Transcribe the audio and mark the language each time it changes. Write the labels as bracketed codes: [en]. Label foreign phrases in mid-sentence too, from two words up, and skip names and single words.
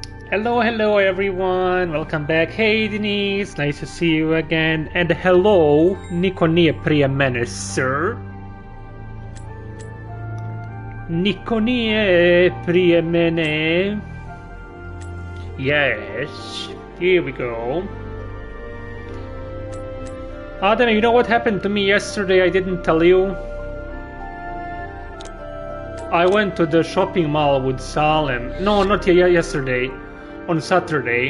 [en] Hello everyone, welcome back. Hey Denise, nice to see you again. And hello, [bs] niko nije prije mene, sir. Niko nije prije mene. [en] Yes, here we go. Adam, you know what happened to me yesterday? I didn't tell you. I went to the shopping mall with Salem. No, not yesterday. On Saturday.